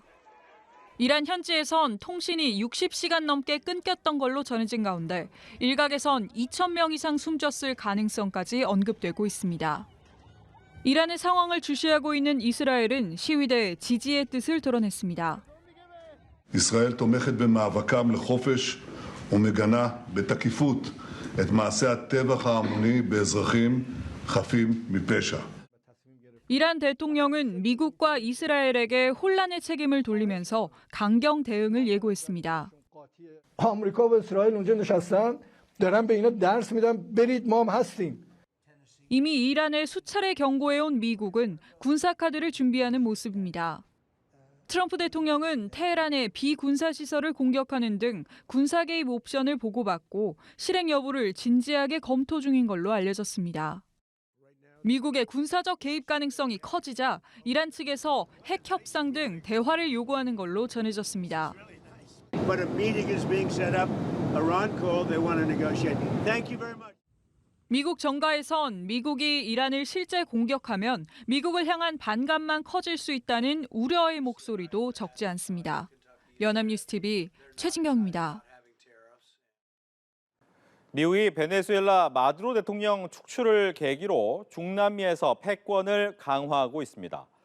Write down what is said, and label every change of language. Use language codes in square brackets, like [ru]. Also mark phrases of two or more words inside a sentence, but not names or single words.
[ko] 이란 현지에선 통신이 60시간 넘게 끊겼던 걸로 전해진 가운데 일각에선 2,000명 이상 숨졌을 가능성까지 언급되고 있습니다. 이란의 상황을 주시하고 있는 이스라엘은 시위대의 지지의 뜻을 드러냈습니다. [he] ישראל תומכת במאבקם לחופש ומגנה בתקיפות את מעשי הטבח ההמוני באזרחים חפים מפשע. [ko] 이란 대통령은 미국과 이스라엘에게 혼란의 책임을 돌리면서 강경 대응을 예고했습니다. [fa] آمریکا و اسرائیل اونجا نشستن دارن به اینا درس میدن برید ما هم هستیم. [ko] 이미 이란을 수차례 경고해온 미국은 군사카드를 준비하는 모습입니다. 트럼프 대통령은 테헤란의 비군사시설을 공격하는 등 군사 개입 옵션을 보고받고 실행 여부를 진지하게 검토 중인 걸로 알려졌습니다. 미국의 군사적 개입 가능성이 커지자 이란 측에서 핵 협상 등 대화를 요구하는 걸로 전해졌습니다. [en] But a meeting is being set up. Iran called. They want to negotiate. Thank you very much. [ko] 미국 정가에선 미국이 이란을 실제 공격하면 미국을 향한 반감만 커질 수 있다는 우려의 목소리도 적지 않습니다. 연합뉴스 TV 최진경입니다. 미국이 베네수엘라 마두로 대통령 축출을 계기로 중남미에서 패권을 강화하고 있습니다.